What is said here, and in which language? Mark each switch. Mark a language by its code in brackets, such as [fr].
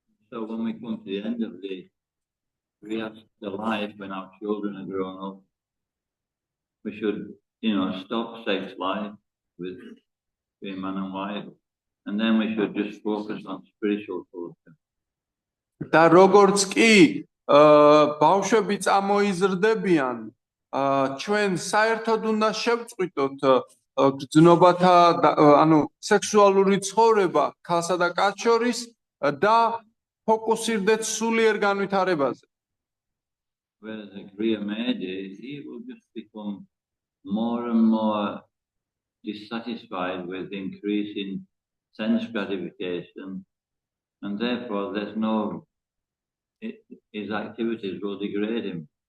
[en] So when we come to the end of the life, when our children are grown up, we should, stop sex life with being man and wife, and then we should just focus on spiritual culture. [ka] და როგორც კი ბავშვები წამოიზრდებიან, ჩვენ საერთოდ უნდა შევწყვიტოთ გრძნობათა, სექსუალური ცხოვრება ქალსა და კაცს შორის და ფოკუსირდეთ სულიერ განვითარებაზე. [en] Whereas a Kriya Mede, he will just become more and more dissatisfied with increasing sense gratification, and therefore his activities will degrade him.